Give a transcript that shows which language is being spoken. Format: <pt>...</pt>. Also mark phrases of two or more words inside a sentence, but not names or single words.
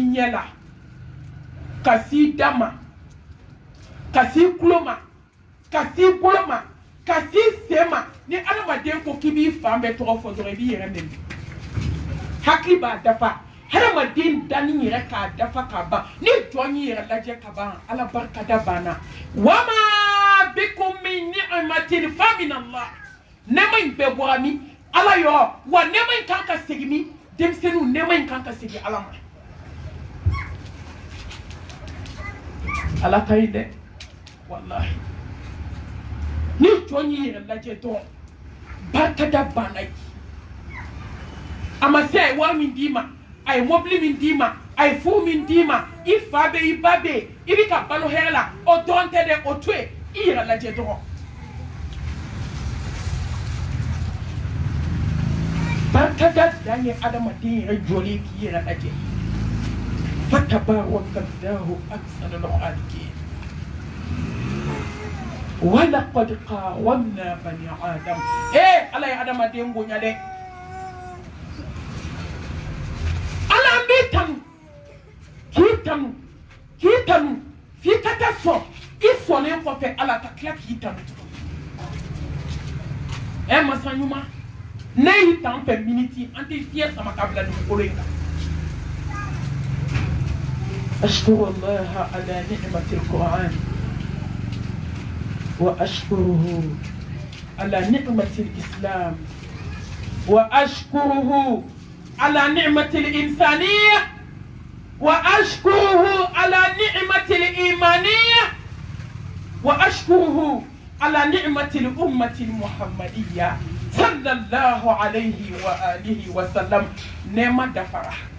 <bm>ɲɛ la ka s'i da ma ka s'i tulo ma ka s'i bolo ma ka s'i sen ma ni adamaden ko k'i b'i fan bɛɛ tɔgɔ fɔ dɔrɔn i b'i yɛrɛ nɛni hakili b'a dafa hadamaden danni yɛrɛ k'a dafa ka ban ni jɔn y'i yɛrɛ lajɛ ka ban ala barikada banna</bm> <ar>وما بكم من نعمة فمن الله</ar> <bm>nɛɛma in bɛɛ bɔra min ala yɔrɔ wa nɛɛma in kan ka segin min denmisɛnninw nɛɛma in kan ka segin ala ma ala ka ɲi dɛ wallahi ni jɔn y'i yɛrɛ lajɛ dɔrɔn barikada banna ye a ma se a ye wari min d'i ma a ye mobili min d'i ma a ye furu min d'i ma i fa bɛ i ba bɛ i bɛ ka balo hɛrɛ la o dɔrɔn tɛ dɛ o to yen i yɛrɛ lajɛ dɔrɔn barikada dan ye adamaden yɛrɛ jɔlen k'i yɛrɛ lajɛ</bm> <ar>فتبارك الله أحسن الخالقين ولقد كرمنا بني آدم</ar> <bm>ala ye adamaden bonya dɛ ala an b'i tanu k'i tanu f'i ka taa sɔn i sɔnlen kɔfɛ ala ka tila k'i tanu masa ɲuman ne y'i tan fɛ miniti an tɛ fiɲɛ sama ka bila dugukolo in kan</bm> <ar>أشكر الله على نعمة القرآن وأشكره على نعمة الإسلام وأشكره على نعمة الإنسانية وأشكره على نعمة الإيمانية وأشكره على نعمة الأمة المحمدية صلى الله عليه وآله وسلم نعمة دفرة</ar>